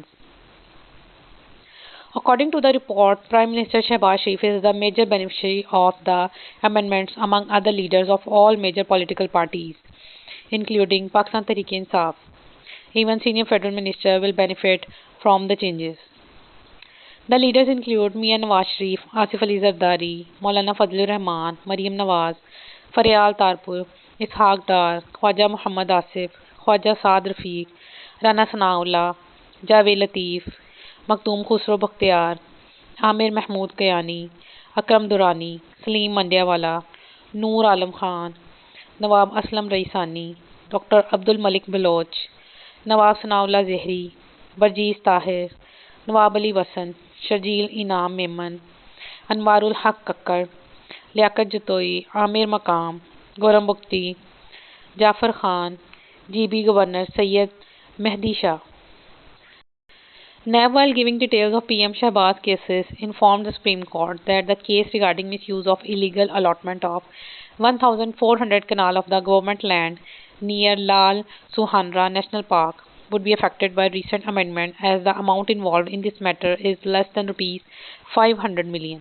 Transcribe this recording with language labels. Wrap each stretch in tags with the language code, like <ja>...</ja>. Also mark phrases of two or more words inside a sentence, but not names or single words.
<en>According to the report, Prime Minister Shahbaz is the major beneficiary of the amendments among other leaders of all major political parties, including Pakistan Tehreek-e-Insaf. Even senior federal minister will benefit from the changes. The leaders include Mian Nawaz Sharif, Asif Ali Zardari, Maulana Fazlur Rahman, Maryam Nawaz, Faryal Tarpur, Ishaq Dar, Khwaja Muhammad Asif, Khwaja Saad Rafiq, Rana Sanaullah, Javed Latif, मखदूम खुसरो बख्तियार, आमिर महमूद कयानी, अकरम दुरानी, सलीम मंडियावाला, नूर आलम खान, नवाब असलम रईसानी, डॉक्टर अब्दुल मलिक बलोच, नवाब सनाउल्लाह ज़हरी, बरजीज़ ताहिर, नवाब अली वसन, शर्जील इनाम मेमन, अनवारुल हक कक्कड़, लियाकत जतोई, आमिर मकाम, गौरम बुख्ती, जाफ़र खान, GB गवर्नर सैयद मेहदी शाह. NAB, while giving details of PM Shahbaz cases, informed the Supreme Court that the case regarding misuse of illegal allotment of 1,400 canal of the government land near Lal Suhanra National Park would be affected by recent amendment, as the amount involved in this matter is less than rupees 500 million.</en>